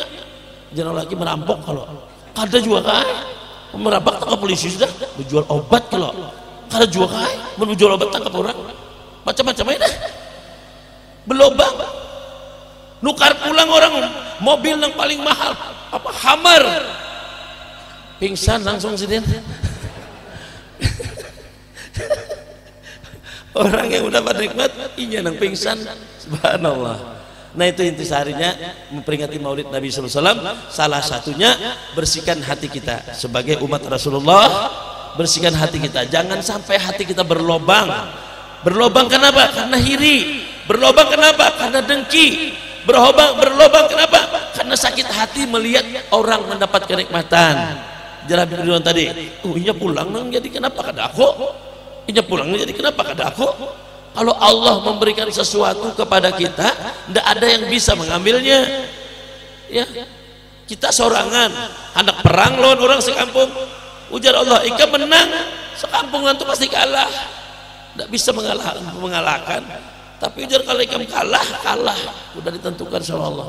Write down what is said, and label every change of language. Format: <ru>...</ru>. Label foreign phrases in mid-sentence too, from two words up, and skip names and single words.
<bjn>Jangan lagi merampok kalau kada juga kan, merampok tangkap polisi sudah, menjual obat kalau kada juga kan, menjual obat tangkap orang, macam-macam aja, berlobang, nukar pulang orang mobil yang paling mahal, apa Hammer, pingsan langsung sini. Orang yang udah nikmat inya nang pingsan, subhanallah.</bjn> <id>Nah itu intisarinya memperingati maulid Nabi</id> <ar>صلى الله عليه وسلم,</ar> <id>salah satunya bersihkan hati kita sebagai umat Rasulullah, bersihkan hati kita, jangan sampai hati kita berlobang. Berlobang kenapa? Karena hiri. Berlobang kenapa? Karena dengki. Berlobang kenapa? Karena sakit hati melihat orang mendapat kenikmatan.</id> <bjn>Jalan biduan tadi, iya pulang nang jadi kenapa kada aku? Iya pulang jadi kenapa kada aku?</bjn> <id>Kalau Allah memberikan sesuatu kepada kita, tidak ada yang bisa mengambilnya.</id> <bjn>Ya, kita sorangan, anak perang lawan orang sekampung. Ujar Allah, ika menang, sekampung nanti pasti kalah. Tidak bisa mengalahkan. Tapi ujar kalau ikam kalah, sudah ditentukan sama Allah.</bjn>